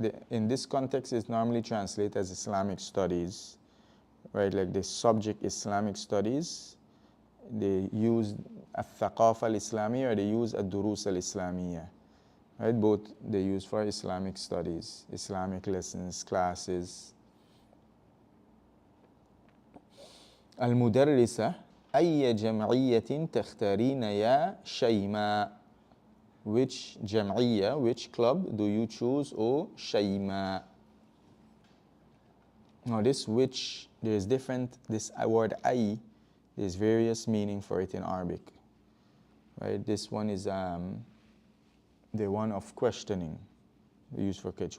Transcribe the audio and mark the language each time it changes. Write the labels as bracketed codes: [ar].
[en] in this context, it's normally translated as Islamic studies, right? Like the subject Islamic studies, they use al-thaqafa al-Islamiyya or they use al-durus al-Islamiyya, right? Both they use for Islamic studies, Islamic lessons, classes. [ar] المدرسة أي جمعية تختارين يا شيماء? [en] Which جمعية, which club do you choose, O شيماء? Now this which, there's different, this word أي, there's various meaning for it in Arabic. Right? This one is the one of questioning, used for catch.